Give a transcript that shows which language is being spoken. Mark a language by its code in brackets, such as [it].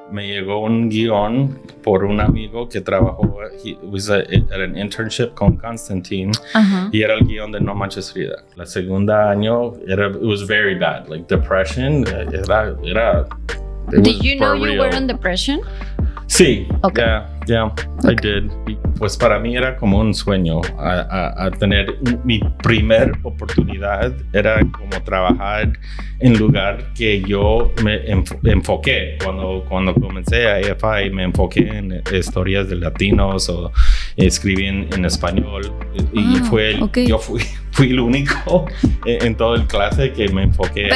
[es] me llegó un guión por un amigo que trabajó, era un internship con Constantine, y era el guión de No Manches Frida. La segunda año, [en] it was very bad, like depression, [es] era [en] Did you know you were in depression? [es] Sí, [en] okay. Yeah, I did. [es] Y pues para mí era como un sueño a tener mi primer oportunidad, era como trabajar en lugar que yo me enfoqué cuando comencé a AFI, me enfoqué en historias de latinos o escribí en español y yo fui el único en todo el clase que me enfoqué.